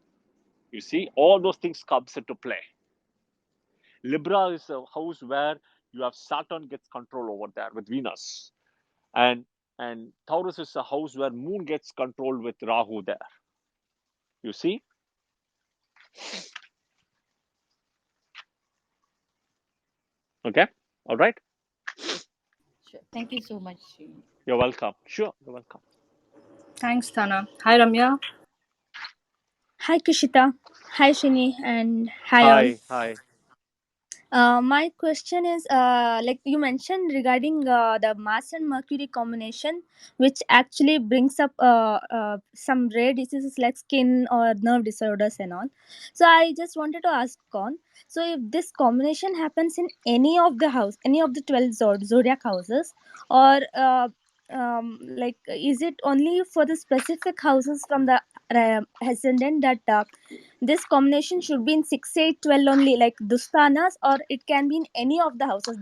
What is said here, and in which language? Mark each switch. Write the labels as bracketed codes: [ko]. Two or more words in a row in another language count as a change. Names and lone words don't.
[en] You see, all those things comes into play. Libra is a house where you have Saturn gets control over there with Venus, and Taurus is a house where Moon gets control with Rahu there. You see, okay, all right. Sure. Thank you so much, Srini. You're welcome. Sure, you're welcome. Thanks, Tana. Hi, Ramya. Hi, Kishita. Hi, Shini. And hi, all. Hi, hi. My question is like you mentioned regarding the Mars and Mercury combination, which actually brings up some rare diseases like skin or nerve disorders and all. So, I just wanted to ask on, so if this combination happens in any of the house, any of the 12 zodiac houses, or like is it only for the specific houses from the ascendant that this combination should be in 6, 8, 12 only, like Dustanas, or it can be in any of the houses.